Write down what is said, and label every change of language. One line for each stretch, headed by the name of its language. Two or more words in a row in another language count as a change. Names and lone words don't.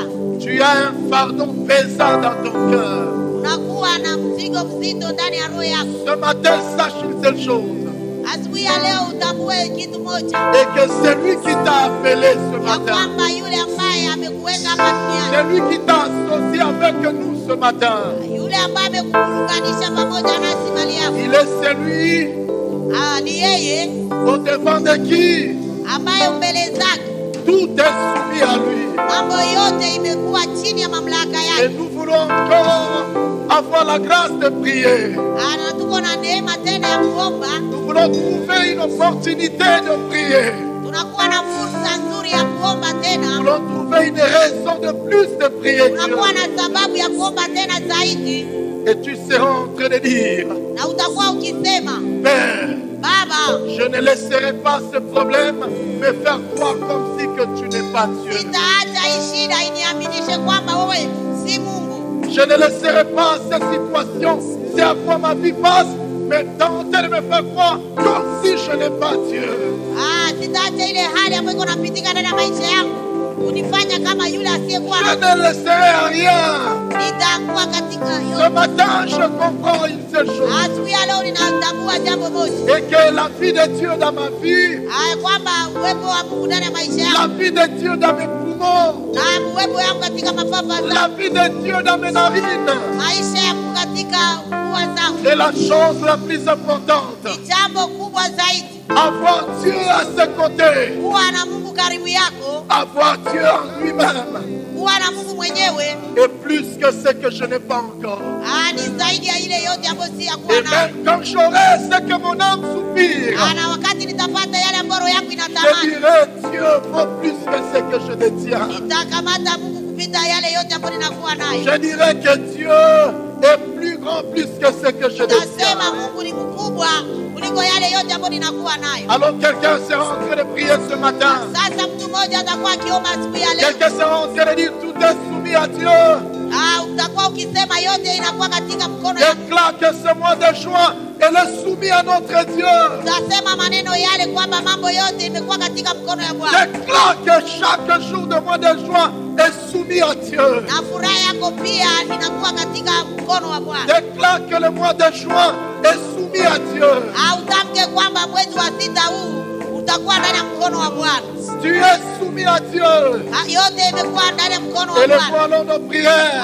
French: Tu as un fardeau pesant dans ton cœur.
Swahili: unakuwa na mzigo mzito ndani ya roho yako.
French: Ce matin, sache une seule chose.
Swahili: Asubuhi ya leo utambue kitu moja,
French: Et que c'est lui qui t'a appelé ce
Swahili: ya
French: matin.
Swahili: kwamba yule ambaye amekuweka hapa duniani,
French: C'est lui qui t'a associé avec nous ce matin.
Swahili: yule ambaye amekuunganisha pamoja nasi mali yako,
French: Il est celui
Swahili: ni yeye
French: au devant de qui
Swahili: ambaye mbele zake
French: tout est soumis à lui.
Swahili: mambo yote imekuwa chini ya mamlaka
French: Et
Swahili: yake.
French: nous voulons encore avoir la grâce de prier.
Swahili: Na tuko na neema tena ya kuomba,
French: Nous voulons trouver une opportunité de prier.
Swahili: tunakuwa na fursa nzuri ya kuomba
French: Nous
Swahili: tena,
French: voulons trouver une raison de plus de prier Dieu.
Swahili: tunakuwa na sababu ya kuomba tena zaidi,
French: Et tu seras en train de dire,
Swahili: na utakuwa ukisema,
French: Père,
Swahili: Baba,
French: je ne laisserai pas ce problème me faire croire comme si que tu n'es pas Dieu.
Swahili: sitaacha hii shida iniaminishe kwamba wewe si Mungu.
French: Je ne laisserai pas cette situation, c'est à quoi ma vie passe, mais tenter de me faire croire comme si je n'ai pas Dieu.
Swahili: Sitaacha ile hali ambayo iko napitika ndani ya maisha yangu unifanya kama yule asiyekuwa
French: Je
Swahili: na
French: ne laisserai rien.
Swahili: nitakuwa katika
French: Ce
Swahili: hiyo.
French: matin, je comprends une seule chose.
Swahili: Asubuhi ya leo ninatambua jambo moja,
French: Et que la vie de Dieu dans ma vie,
Swahili: kwamba uwepo wa Mungu ndani ya maisha
French: la
Swahili: yangu
French: vie de Dieu dans mes poumons,
Swahili: na uwepo yangu katika mapafa
French: la
Swahili: zangu,
French: vie de Dieu dans mes narines
Swahili: maisha yangu katika pua zangu,
French: est la chose la plus importante.
Swahili: ni jambo kubwa zaidi.
French: Avoir Dieu à ses côtés,
Swahili: Kuwa na Mungu karibu yako,
French: avoir Dieu en lui-même
Swahili: kuwa na Mungu mwenyewe
French: est plus que ce que je n'ai pas encore.
Swahili: ni zaidi ya ile yote ambayo si ya
French: Et
Swahili: kuwa nayo.
French: même quand j'aurai ce que mon âme soupire,
Swahili: Na wakati nitapata yale ambayo roho yangu
French: je
Swahili: inatamani,
French: dirai Dieu vaut plus que ce que je détiens.
Swahili: nitakamata Mungu kupita yale yote ambayo ninakuwa nayo.
French: Je dirai que Dieu est plus grand plus que ce que je
Swahili: Nitasema
French: détiens.
Swahili: Mungu ni mkubwa kuliko yale yote ambayo ninakuwa nayo.
French: Alors quelqu'un sera en train de prier ce matin.
Swahili: Sasa mtu mmoja atakuwa akiomba asubuhi ya leo.
French: Quelqu'un sera en train de dire tout est soumis à Dieu.
Swahili: Utakuwa ukisema yote inakuwa katika mkono ya
French: Déclare que ce mois de juin, elle est soumise à notre Dieu.
Swahili: utasema maneno yale kwamba mambo yote imekuwa katika mkono ya Bwana.
French: Déclare que chaque jour du mois de juin est soumis à Dieu.
Swahili: Na furaha yako pia inakuwa katika mkono wa Bwana.
French: Déclare que le mois de juin est soumis à Dieu.
Swahili: Utamke kwamba mwezi wa sita huu utakuwa ndani ya mkono wa Bwana.
French: Tu es soumis à Dieu.
Swahili: Yote imekuwa ndani ya mkono wa
French: Élevons
Swahili: Bwana.
French: alors nos prières